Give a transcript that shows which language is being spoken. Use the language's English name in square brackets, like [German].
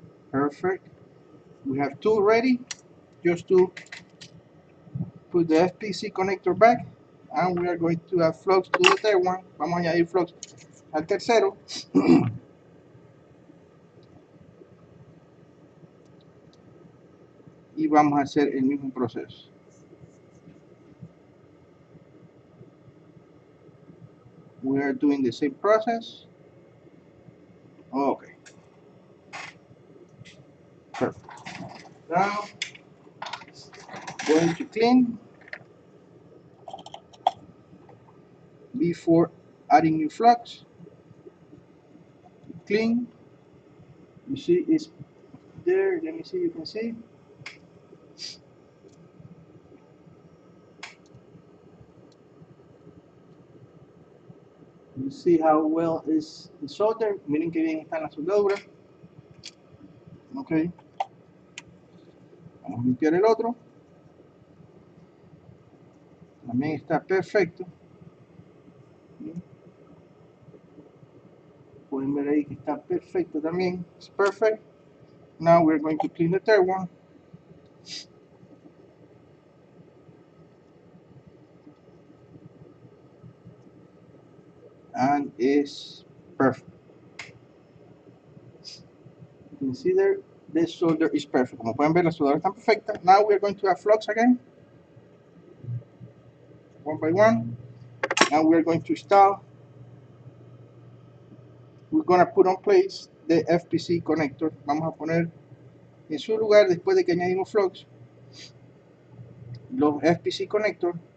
[English] Perfect. We have two ready. Just to put the FPC connector back, and we are going to add flux to the third one. [Spanish] Vamos a añadir flux al tercero. Y vamos a hacer el mismo proceso. [English] We are doing the same process. Okay. Perfect. Now, going to clean before adding new flux. Clean. You see it's there. Let me see, you can see. You see how well is the solder, [Spanish] miren que bien están las soldaduras. [English] Ok. [Spanish] Vamos a limpiar el otro. También está perfecto. Pueden ver ahí que está perfecto también. [English] It's perfect. Now we're going to clean the third one. And it's perfect. You can see there, the solder is perfect. [Spanish] Como pueden ver, la soldadura está perfecta. [English] Now we're going to add flux again. One by one. Now we're going to install. We're going to put on place the FPC connector. [Spanish] Vamos a poner en su lugar, después de que añadimos flux, los FPC connector.